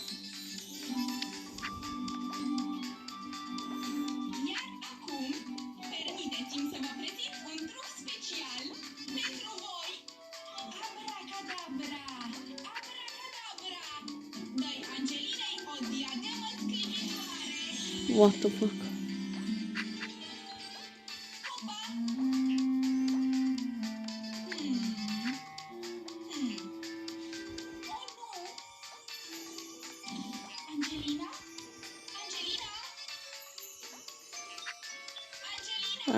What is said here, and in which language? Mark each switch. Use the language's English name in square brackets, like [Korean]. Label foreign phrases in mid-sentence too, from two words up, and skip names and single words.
[Romanian] Iar acum, permiteți-mi să vă prezint un truc special pentru voi. Abracadabra! Abracadabra! Dă-i Angelinei o diademă sclipitoare. [English] What the fuck? [Romanian] Opa! Oh, nu! Angelina? Angelina? Angelina?